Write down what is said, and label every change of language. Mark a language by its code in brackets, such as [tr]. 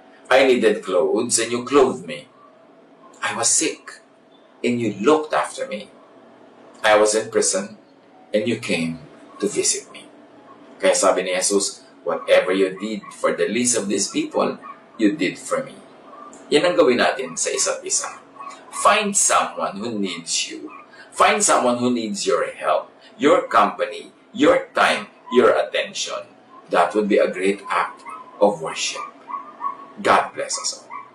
[en] I needed clothes, and you clothed me. I was sick, and you looked after me. I was in prison, and you came to visit me. [tl] Kaya sabi ni Jesus, [en] whatever you did for the least of these people, you did for me. [tl] Yan ang gawin natin sa isa't isa. [en] Find someone who needs you. Find someone who needs your help, your company, your time, your attention. That would be a great act of worship. God bless us all.